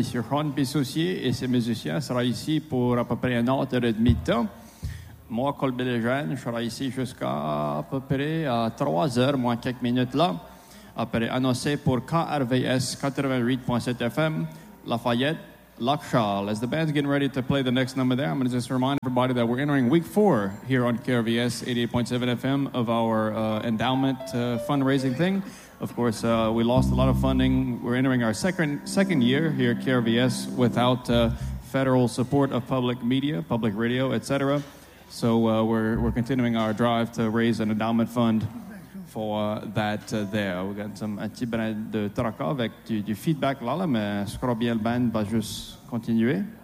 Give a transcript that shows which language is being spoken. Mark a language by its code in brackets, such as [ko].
[fr] Monsieur Juan Bissossier et ses musiciens seront ici pour à peu près une heure et demie de temps. Moi, Colby Lejeune, je serai ici jusqu'à à peu près à 3 heures, moins quelques minutes là, après annoncer pour KRVS 88.7 FM, Lafayette, Lockshaw. [en] As the band's getting ready to play the next number there, I'm going to just remind everybody that we're entering week 4 here on KRVS 88.7 FM of our endowment fundraising thing. Of course, we lost a lot of funding. We're entering our second year here at KRVS without federal support of public media, public radio, etc. So we're continuing our drive to raise an endowment fund for that there. We got some [fr] un petit brin de tracas avec du feedback là, mais je crois bien le band va juste continuer.